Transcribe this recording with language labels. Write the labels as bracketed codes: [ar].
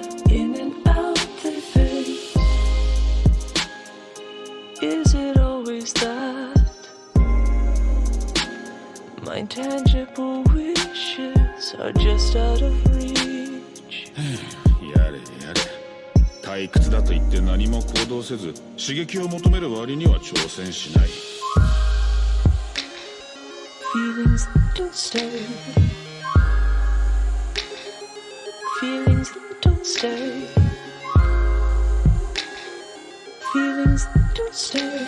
[en] In and out they face. Is it always that? My intangible wishes are just out of reach. [ja] やれやれ。退屈だと言って何も行動せず、刺激を求める割には挑戦しない。 [en] Feelings that don't stay. Feelings that don't stay. Feelings that don't stay.